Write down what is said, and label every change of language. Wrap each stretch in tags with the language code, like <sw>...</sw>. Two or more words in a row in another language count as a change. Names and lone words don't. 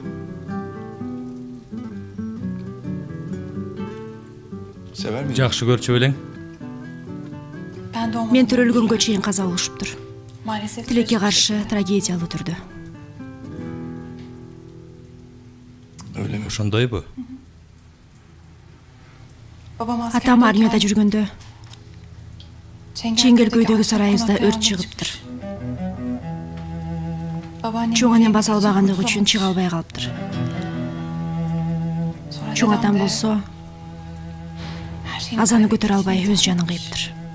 <tr>Sever miydin?</tr> <ky>Жакшы көрчү белең. Мен төрөлгөнгө чейин каза болушуптур. Тилекке каршы трагедиялуу түрдө.</ky> <tr>Öyle mi?</tr> <ky>Ошондойбу? Атам армияда жүргөндө Чеңгелкөйдөгү сарайыбызда өрт чыгыптыр. Чоң анем баса албагандыгы үчүн чыга албай калыптыр. Чоң атам болсо азаны көтөрө албай өз жанын кыйыптыр.</ky>